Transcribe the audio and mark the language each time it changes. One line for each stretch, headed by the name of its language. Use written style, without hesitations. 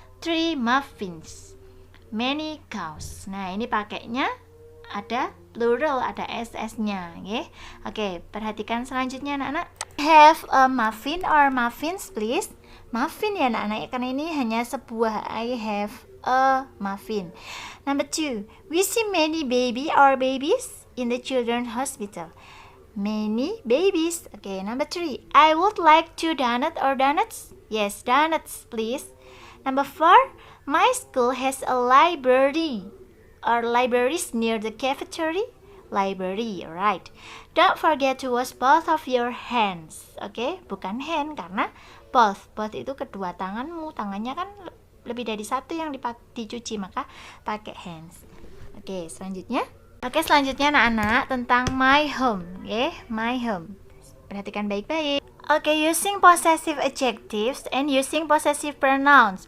English: 3 muffins, many cows.
Indonesian: Nah, ini pakainya ada plural, ada ss-nya, nggih.
English: Oke, perhatikan selanjutnya anak-anak. Have a muffin or muffins please.
Indonesian: muffin ya anak-anak, karena ini hanya sebuah.
English: I have a muffin. Number 2, we see many babies in the children's hospital. Many babies. Okay, number 3, I would like 2 donuts. Yes, donuts please. Number 4, my school has a library. Are libraries near the cafeteria? Library, alright. Don't forget to wash both of your hands.
Indonesian: Okay, bukan hand karena both itu kedua tanganmu. Tangannya kan lebih dari satu yang dicuci, maka pakai hands. Oke, selanjutnya anak-anak tentang my home.
English: Okay, my home. Perhatikan baik-baik. Oke, using possessive adjectives and using possessive pronouns.